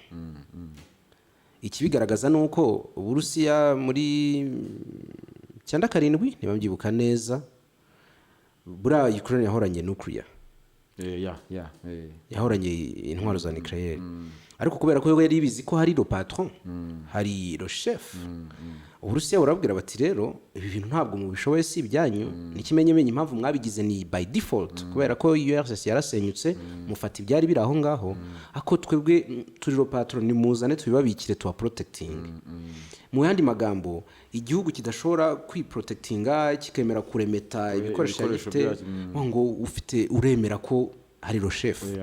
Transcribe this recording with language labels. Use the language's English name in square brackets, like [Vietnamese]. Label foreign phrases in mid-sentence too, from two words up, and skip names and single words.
[Kinyarwanda] Ikibigaragaza nuko Uburusiya muri 97 niba mbyibuka neza, buriya Ukraine yahoranye nuclear. Yahoranye intwaro za nucleaire, ariko kubera ko yari bizi ko hari [French] le patron, [Kinyarwanda] hari [French] le chef, [Kinyarwanda] Uburusiya burabwira bati rero ibi bintu ntabwo mubishoboye, si ibyanyu, nikimenyemenye impamvu mwabigize ni [English] by default, [Kinyarwanda] kubera ko URSS yarasenyutse mufata ibyari biri aho ngaho, ako twebwe turi [French] le patron, [Kinyarwanda] ni muzane tubibabikire tuwa protecting. Mu yandi magambo, igihugu kidashobora kwiprotectinga kikemera kuremeta ibikoresho bifite ngo ufite uremera ko hari [French] le chef.